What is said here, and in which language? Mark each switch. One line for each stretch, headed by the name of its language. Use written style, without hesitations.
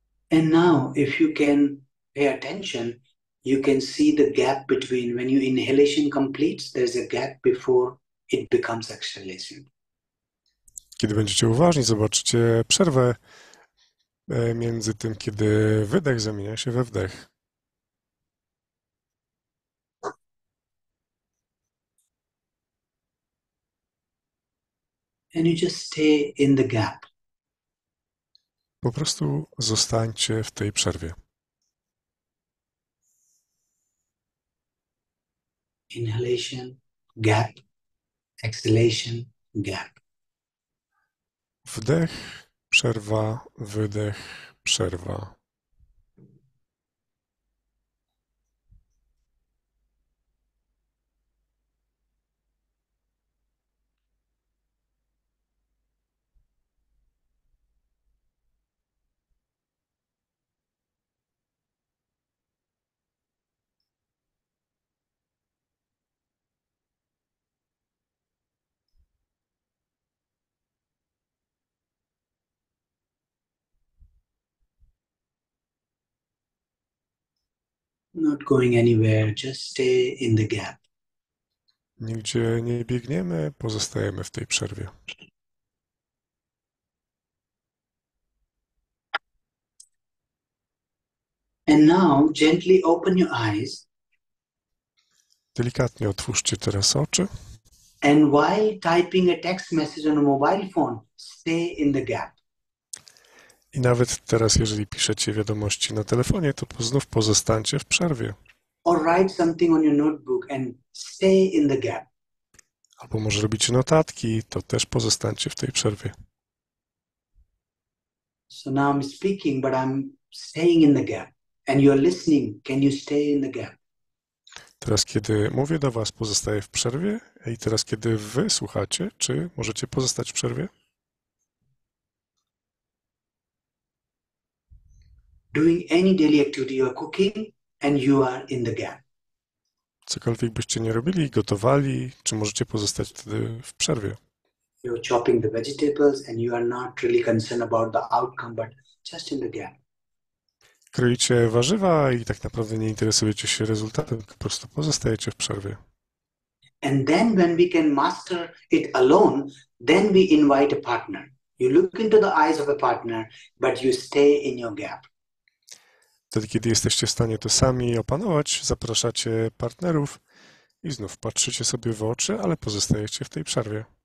English: And now, if you can pay attention, you can see the gap between when your inhalation completes, there's a gap before it becomes exhalation.
Polish: Kiedy będziecie uważni, zobaczycie przerwę między tym, kiedy wydech zamienia się we wdech.
English: And you just stay in the gap.
Polish: Po prostu zostańcie w tej przerwie.
English: Inhalation, gap, exhalation, gap.
Polish: Wdech, przerwa, wydech, przerwa.
English: Not going anywhere, just stay in the gap.
Polish: Nigdzie nie biegniemy, pozostajemy w tej przerwie.
English: And now gently open your eyes.
Polish: Delikatnie otwórzcie teraz oczy
English: And while typing a text message on a mobile phone, stay in the gap.
Polish: i nawet teraz, jeżeli piszecie wiadomości na telefonie, to znów pozostańcie w przerwie.
English: Or write something on your notebook and stay in the gap.
Polish: Albo może robicie notatki, to też pozostańcie w tej przerwie.
English: So now I'm speaking, but I'm staying in the gap. And you're listening. Can you stay in the gap?
Polish: Teraz, kiedy mówię do was, pozostaję w przerwie, i teraz, kiedy wy słuchacie, czy możecie pozostać w przerwie?
English: Doing any daily activity, you're cooking and you are in the gap.
Polish: Cokolwiek byście nie robili, gotowali, czy możecie pozostać wtedy w przerwie?
English: You're chopping the vegetables and you are not really concerned about the outcome, but just in the gap.
Polish: Kroicie warzywa i tak naprawdę nie interesujecie się rezultatem, tylko po prostu pozostajecie w przerwie.
English: And then when we can master it alone, then we invite a partner. You look into the eyes of a partner, but you stay in your gap.
Polish: Wtedy, kiedy jesteście w stanie to sami opanować, zapraszacie partnerów i znów patrzycie sobie w oczy, ale pozostajecie w tej przerwie.